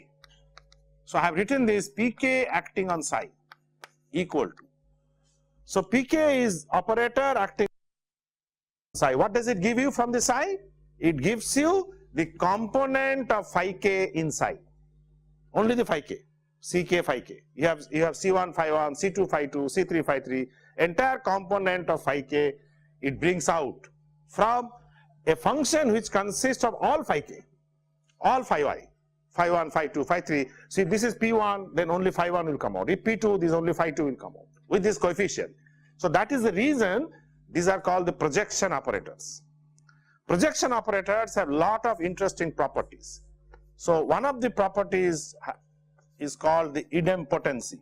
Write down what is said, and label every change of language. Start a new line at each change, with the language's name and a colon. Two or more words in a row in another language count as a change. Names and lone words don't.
English: So I have written this Pk acting on psi equal to. So Pk is operator acting on psi. What does it give you from the psi? It gives you the component of phi k in psi. Only the phi k, Ck phi k. You have C1 phi 1, C2 phi 2, C3 phi 3, entire component of phi k it brings out from a function which consists of all phi k, all phi y, phi 1, phi 2, phi 3. See, this is P1, then only phi 1 will come out. If P2, this only phi 2 will come out with this coefficient. So that is the reason these are called the projection operators. Projection operators have lot of interesting properties. So one of the properties is called the idempotency.